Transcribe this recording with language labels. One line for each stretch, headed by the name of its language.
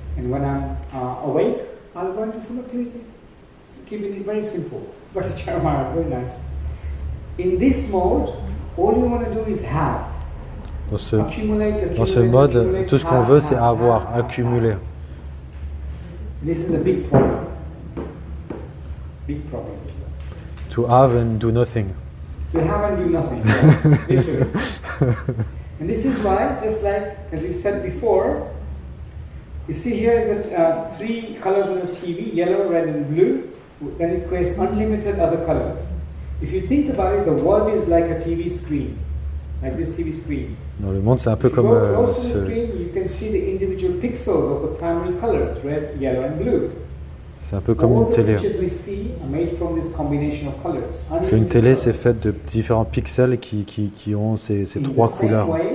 English: And when I'm awake, I'll go into some activity. Keeping it very simple. But very nice. In this mode, all you want to do is have.
French: Dans ce mode, tout ce qu'on veut, c'est avoir, accumuler.
English: This is a big problem. Big problem. To have and do nothing. To have and do nothing. Literally. And this is why, just like as we said before, you see here is that 3 colors on the TV, yellow, red and blue, then it creates unlimited other colors. If you think about it, the world is like a TV screen, like this TV screen.
French: Dans le monde, c'est un peu
English: If you
French: comme
English: go close to the screen, you can see the individual pixels of the primary colors, red, yellow and blue.
French: c'est un peu comme une télé.
English: All the pictures we see are made from this combination of colors.
French: Une télé, c'est fait de différents pixels qui ont ces 3 couleurs.